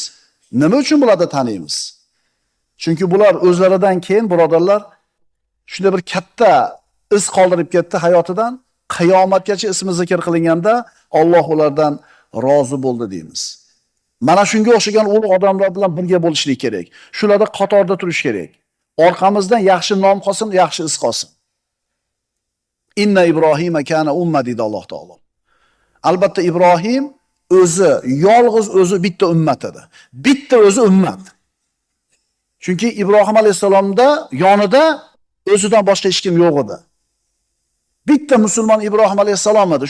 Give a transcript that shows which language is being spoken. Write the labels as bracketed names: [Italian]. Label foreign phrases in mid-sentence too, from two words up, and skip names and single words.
[Uzbek] Nima uchun bularni taniymiz? Chunki bular o'zlaridan keyin, birodarlar, shunday bir katta iz qoldirib ketdi hayotidan. Qiyomatgacha ismi zikr qilinganda Alloh ulardan rozi bo'ldi deymiz. Mana shunga o'xshagan ulug' odamlar bilan birga bo'lishlik kerak. Shularda qatorda turish kerak. Orqamizdan yaxshi nom qolsin, yaxshi iz qolsin. [Arabic] إن إبراهيم كان أمة [Uzbek] dedi Alloh taolo. Albatta Ibrohim yolg'iz o'zi bitta ummat edi. Bitta o'zi ummat. Chunki Ibrohim alayhisalomda yonida o'zidan boshqa hech kim yo'q edi. Bitta musulmon Ibrohim alayhisalom edi.